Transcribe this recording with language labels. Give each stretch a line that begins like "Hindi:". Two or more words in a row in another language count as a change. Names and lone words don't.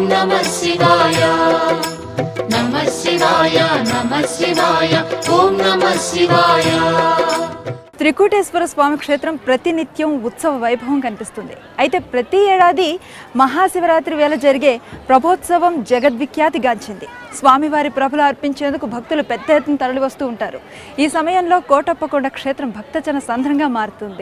Sanskrit: नमः शिवाय नमः शिवाय नमः शिवाय ओम नमः शिवाय।
Telugu: త్రికూటేశ్వర స్వామి క్షేత్రం ప్రతినిత్యం ఉత్సవ వైభవం కనిపిస్తుంది. అయితే ప్రతి ఏడాది మహాశివరాత్రి వేళ జరిగే ప్రభోత్సవం జగద్విఖ్యాతిగాంచింది. స్వామివారి ప్రభలు అర్పించేందుకు భక్తులు పెద్ద ఎత్తున తరలివస్తూ ఉంటారు. ఈ సమయంలో కోటప్పకొండ క్షేత్రం భక్తజన సంద్రంగా మారుతుంది.